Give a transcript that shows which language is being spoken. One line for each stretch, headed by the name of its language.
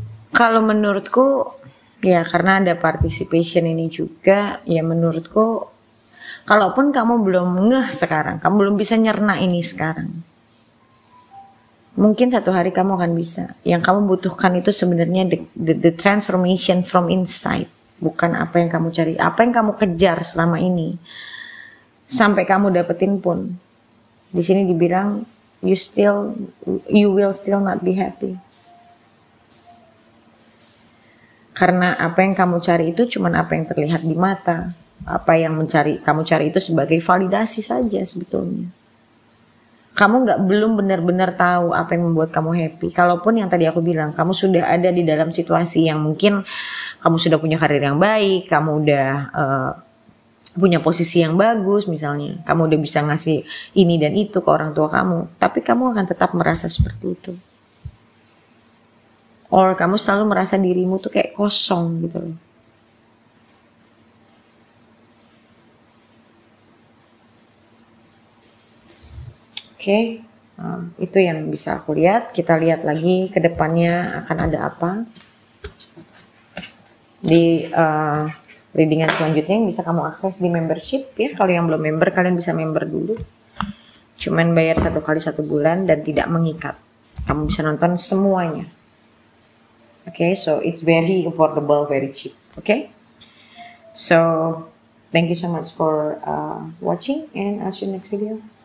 Indonesian: Kalau menurutku, ya karena ada participation ini juga, ya menurutku, kalaupun kamu belum ngeh sekarang, kamu belum bisa nyerna ini sekarang, mungkin satu hari kamu akan bisa. Yang kamu butuhkan itu sebenarnya
English: the transformation from inside,
Indonesian: bukan apa yang kamu cari, apa yang kamu kejar selama ini, sampai kamu dapetin pun. Di sini dibilang
English: you will still not be happy.
Indonesian: Karena apa yang kamu cari itu cuma apa yang terlihat di mata. Apa yang kamu cari itu sebagai validasi saja sebetulnya. Kamu belum benar-benar tahu apa yang membuat kamu happy. Kalaupun yang tadi aku bilang, kamu sudah ada di dalam situasi yang mungkin kamu sudah punya karir yang baik, kamu udah punya posisi yang bagus misalnya, kamu udah bisa ngasih ini dan itu ke orang tua kamu, tapi kamu akan tetap merasa seperti itu. Or kamu selalu merasa dirimu tuh kayak kosong gitu loh. Oke, itu yang bisa aku lihat. Kita lihat lagi ke depannya akan ada apa. Di readingan selanjutnya yang bisa kamu akses di membership ya. Kalau yang belum member, kalian bisa member dulu. Cuman bayar 1 kali 1 bulan dan tidak mengikat. Kamu bisa nonton semuanya.
English: Okay, so it's very affordable, very cheap. Okay, so thank you so much for watching, and I'll see you next video.